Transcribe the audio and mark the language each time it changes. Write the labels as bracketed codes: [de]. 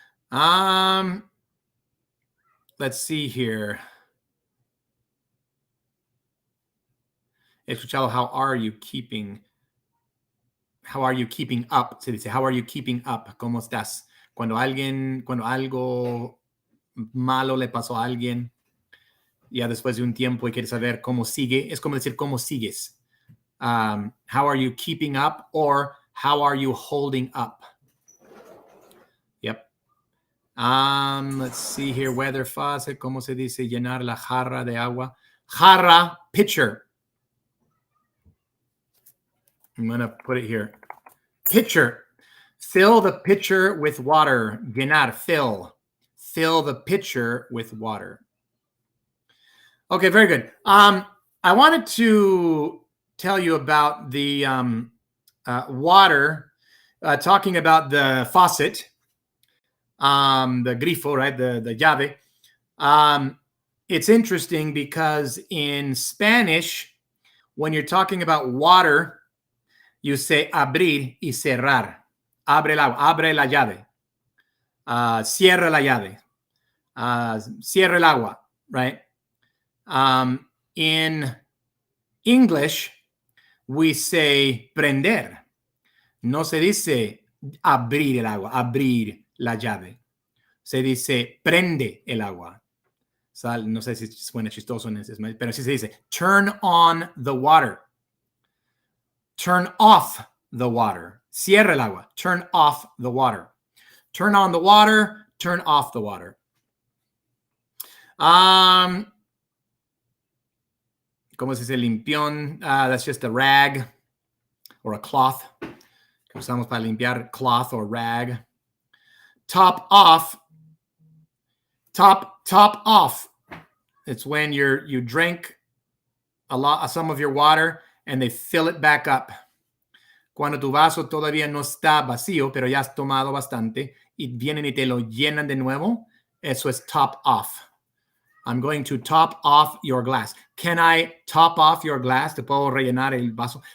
[en] Let's see here. [es] He escuchado, [en] how are you keeping up? [es] Se dice, [en] how are you keeping up? [es] ¿Cómo estás? Cuando algo malo le pasó a alguien, ya después de un tiempo y quiere saber cómo sigue, es como decir, ¿cómo sigues? [en] How are you keeping up? Or how are you holding up? Yep. Let's see here, weather faucet, [es] ¿cómo se dice? Llenar la jarra de agua. Jarra, pitcher. [en] I'm going to put it here. Pitcher. Fill the pitcher with water. Llenar, fill. Fill the pitcher with water. Okay, very good. I wanted to tell you about the water, talking about the faucet, the grifo, right? The llave. It's interesting because in Spanish, when you're talking about water, you say [es] abrir y cerrar. Abre el agua, abre la llave. Cierra la llave. Cierra el agua, [en] right? In English, we say prender. [es] No se dice abrir el agua, abrir la llave. Se dice prende el agua. No sé si suena chistoso, pero sí se dice [en] turn on the water. Turn off the water. [es] Cierra el agua. [en] Turn off the water. Turn on the water. Turn off the water. [es] ¿Cómo se dice limpión? [en] That's just a rag or a cloth. [es] Que usamos para limpiar, [en] cloth or rag. Top off. Top off. It's when you drink some of your water and they fill it back up. [es] Cuando tu vaso todavía no está vacío, pero ya has tomado bastante y vienen y te lo llenan de nuevo, eso es top off. [en] I'm going to top off your glass. Can I top off your glass? [es] ¿Te puedo rellenar el vaso?